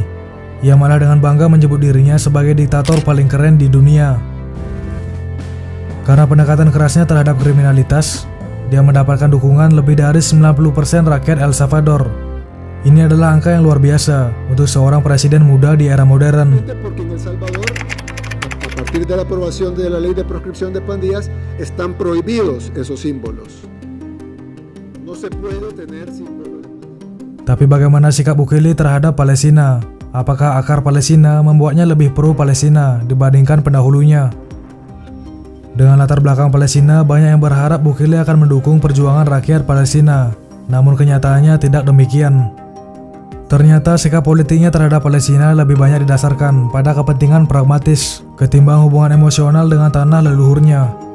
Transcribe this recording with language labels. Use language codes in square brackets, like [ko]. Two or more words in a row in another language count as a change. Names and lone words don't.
[id] Ia malah dengan bangga menyebut dirinya sebagai diktator paling keren di dunia. Karena pendekatan kerasnya terhadap kriminalitas, dia mendapatkan dukungan lebih dari 90% rakyat El Salvador. Ini adalah angka yang luar biasa untuk seorang presiden muda di era modern. [es] A partir de la aprobación de la ley de proscripción de pandillas, están prohibidos esos símbolos. No se puede tener símbolos. [id] Tapi bagaimana sikap Bukele terhadap Palestina? Apakah akar Palestina membuatnya lebih pro Palestina dibandingkan pendahulunya? Dengan latar belakang Palestina, banyak yang berharap Bukele akan mendukung perjuangan rakyat Palestina. Namun kenyataannya tidak demikian. Ternyata sikap politiknya terhadap Palestina lebih banyak didasarkan pada kepentingan pragmatis ketimbang hubungan emosional dengan tanah leluhurnya.